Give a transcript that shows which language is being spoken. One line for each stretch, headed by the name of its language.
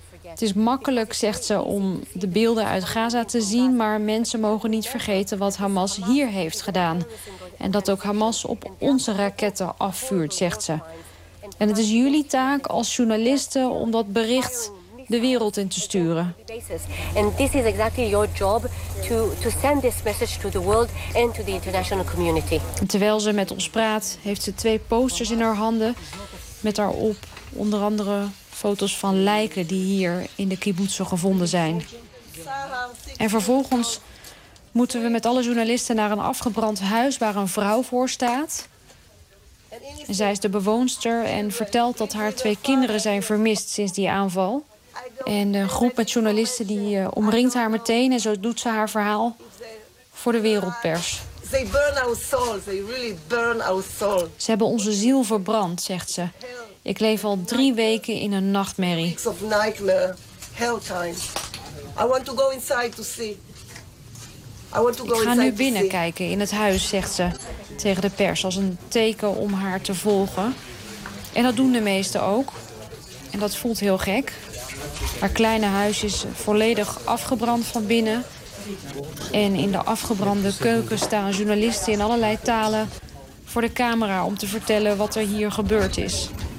Dutch: Het is makkelijk, zegt ze, om de beelden uit Gaza te zien, maar mensen mogen niet vergeten wat Hamas hier heeft gedaan. En dat ook Hamas op onze raketten afvuurt, zegt ze. En het is jullie taak als journalisten om dat bericht de wereld in te sturen.
English: And this is exactly your job to send this message to the world and to the international community.
Dutch: En terwijl ze met ons praat, heeft ze twee posters in haar handen met daarop onder andere foto's van lijken die hier in de kibboetsen gevonden zijn. En vervolgens moeten we met alle journalisten naar een afgebrand huis waar een vrouw voor staat. En zij is de bewoonster en vertelt dat haar twee kinderen zijn vermist sinds die aanval. En de groep met journalisten die omringt haar meteen en zo doet ze haar verhaal voor de wereldpers.
English: They burn our soul. They really burn our soul.
Dutch: Ze hebben onze ziel verbrand, zegt ze. Ik leef al 3 weken in een nachtmerrie.
English: Weeks of nightmare, hell time. I want to go inside to see.
Dutch: Ik ga nu binnen kijken in het huis, zegt ze tegen de pers als een teken om haar te volgen. En dat doen de meesten ook. En dat voelt heel gek. Haar kleine huis is volledig afgebrand van binnen. En in de afgebrande keuken staan journalisten in allerlei talen voor de camera om te vertellen wat er hier gebeurd is.